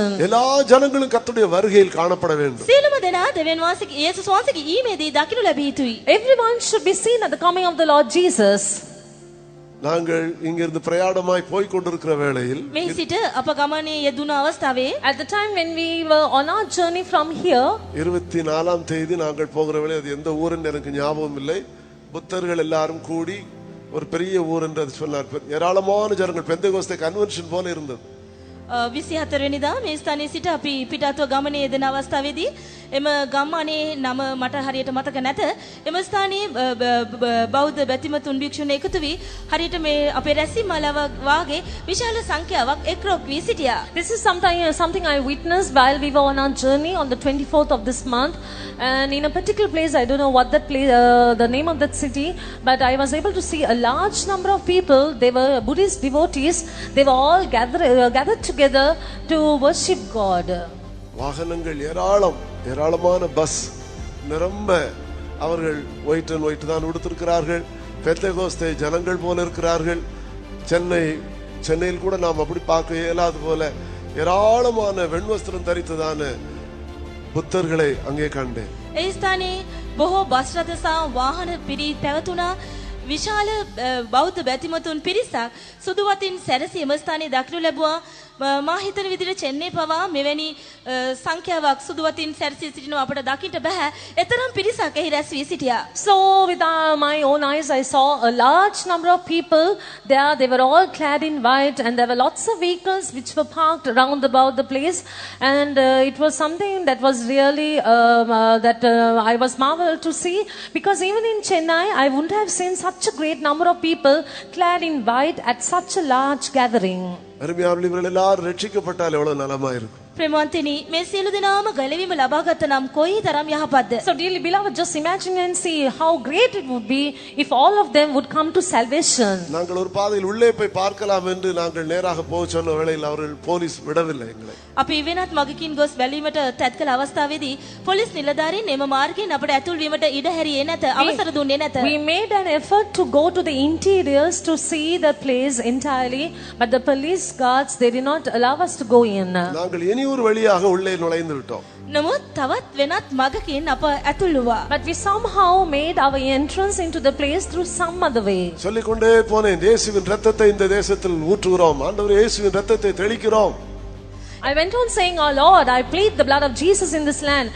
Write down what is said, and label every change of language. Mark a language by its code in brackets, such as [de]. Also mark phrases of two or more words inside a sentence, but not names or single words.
[ta] எல்லா ஜனங்களும் கர்த்தருடைய வருகையில் காணப்பட வேண்டும். [si] සියලුම දෙනා දෙවියන් වහන්සේගේ යේසුස් වහන්සේගේ ඊමේදී දකින්න ලැබිය යුතුයි. [en] Everyone should be seen at the coming of the Lord Jesus. [ta] நாங்கள் இங்கிருந்து பிரயாணமாய் போய் கொண்டிருக்கிற வேளையில் [si] මේ සිට අප ගමනේ යෙදුන අවස්ථාවේ [en] At the time when we were on our journey from here, [ta] 24ஆம் தேதி நாங்கள் போகிற வேளை, அது எந்த ஊருன்னு எனக்கு ஞாபகம் இல்லை, புத்தர்கள் எல்லாரும் கூடி ஒரு பெரிய ஊர் என்று அது சொன்னார். ஏராளமான ஜனங்கள், பெந்தெகோஸ்தே கன்வென்ஷன் போல இருந்தது. [si] 24 වෙනිදා මේ ස්ථානයේ සිට අපි පිටාතුව ගමනේ යෙදෙන අවස්ථාවේදී එම ගම්මානේ නම මට හරියට මතක නැත. එම ස්ථානයේ බෞද්ධ බැතිමතුන් භික්ෂුන් එකතු වී හරියට මේ අපේ රැස්වීම මාලාව වාගේ විශාල සංඛ්‍යාවක් එක්රොක් වී සිටියා. [en] this is something I witnessed while we were on our journey on the 24th of this month, and in a particular place, I don't know what that place, the name of that city, but I was able to see a large number of people. They were Buddhist devotees. They were all gathered together to worship God. [ta] வாகனங்கள் ஏராளமான பஸ் நிரம்ப, அவர்கள் [en] white and white [ta] தான் உடுத்திருக்கிறார்கள். பெந்தெகோஸ்தே ஜனங்கள் போல இருக்கிறார்கள். சென்னையில் கூட நாம் அப்படி பார்க்க இயலாது போல ஏராளமான வெண்வஸ்திரம் தரித்ததான புத்தர்களை அங்கே கண்டேன். [si] ඒ ස්ථානයේ බොහෝ බස් රථ සහ වාහන පිරී පැවතුණා. විශාල බෞද්ධ බැතිමතුන් පිරිසක් සුදු වතින් සැරසී එම ස්ථානයේ දක්නු ලැබුවා. මා හිතන විදිහට චෙන්නයි පවා මෙවැනි සංඛ්‍යාවක් සුදු වතින් සැරසී සිටිනවා අපට දකින්න බෑ. එතරම් පිරිසක් එහි රැස් වී සිටියා. [en] So with my own eyes, I saw a large number of people there. They were all clad in white, and there were lots of vehicles which were parked around about the place, and it was something that was really I was marveled to see, because even in Chennai I wouldn't have seen such a great number of people clad in white at such a large gathering. [ta] அருமையானவர்களே, இவர்கள் எல்லாரும் ரட்சிக்கப்பட்டால் எவ்வளவு நலமா இருக்கும். [si] ප්‍රේමවන්තනි, මේ සියලු දෙනාම ගැලවීම ලබාගත නම් කොයි තරම් යහපත්ද. [en] So dearly beloved, just imagine and see how great it would be if all of them would come to salvation. [ta] நாங்கள் ஒரு பாதையில் உள்ளே போய் பார்க்கலாம் என்று நாங்கள் நேராக போக சொன்ன வேளையில் அவர்கள் போலீஸ் விடவில்லை எங்களை. [si] අපි වෙනත් මගකින් ගොස් බැලීමට තැත් කළ අවස්ථාවේදී පොලිස් නිලධාරීන් එම මාර්ගයෙන් අපට ඇතුල් වීමට ඉඩ හැරියේ නැත, අවසර දුන්නේ නැත. [en] We made an effort to go to the interiors to see the place entirely, but the police guards, they did not allow us to go in. [ta] நாங்கள் இனி ஒரு வழியாக உள்ளே நுழைந்து விட்டோம். [si] නමුත් තවත් වෙනත් මගකින් අප ඇතුල් වුණා. [en] But we somehow made our entrance into the place through some other way. [ta] சொல்லிக்கொண்டே போனேன், இயேசுவின் இரத்தத்தை இந்த தேசத்தில் ஊற்றுகிறோம், ஆண்டவரே இயேசுவின் இரத்தத்தை தெளிக்கிறோம். [en] I went on saying, "Oh Lord, I plead the blood of Jesus in this land.